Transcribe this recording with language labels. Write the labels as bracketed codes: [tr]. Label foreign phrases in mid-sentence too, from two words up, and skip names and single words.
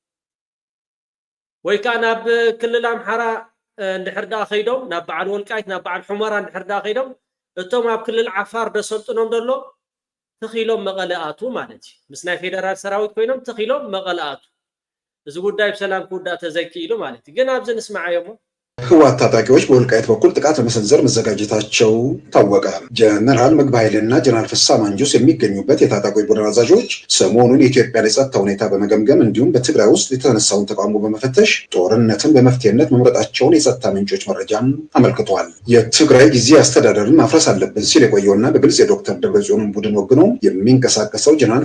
[ti] ወይ ከዓ ናብ ክልል ኣምሓራ እንድሕር ዳ ኸይዶም ናብ በዓል ወልቃይት ናብ በዓል ሕሞራ እንድሕር ዳ ኸይዶም እቶም ኣብ ክልል ዓፋር ደሰልጥኖም ደሎ ተኺሎም መቐለ ኣትዉ ማለት እዩ ምስ ናይ ፌደራል ሰራዊት ኮይኖም ተኺሎም መቐለ ኣትዉ እዚ ጉዳይ ብሰላም ክውዳእ ተዘይክኢሉ ማለት እዩ ግን ኣብዚ ንስማዓዮሞ [am] ህወሓት ታጣቂዎች በወልቃይት በኩል ጥቃት ለመሰንዘር መዘጋጀታቸው ታወቀ። ጀነራል ምግብ ኃይልና ጀነራል ፍስሐ ማንጁስ የሚገኙበት የታጣቂዎች ቡድን አዛዦች ሰሞኑን የኢትዮጵያን የጸጥታ ሁኔታ በመገምገም እንዲሁም በትግራይ ውስጥ የተነሳውን ተቃውሞ በመፈተሽ ጦርነትን በመፍትሄነት መምረጣቸውን የጸጥታ ምንጮች መረጃም አመልክቷል። የትግራይ ጊዜያዊ አስተዳደርን ማፍረስ አለብን ሲል የቆየውና በግልጽ የዶክተር ደብረጽዮንን ቡድን ወግኖ የሚንቀሳቀሰው ጀነራል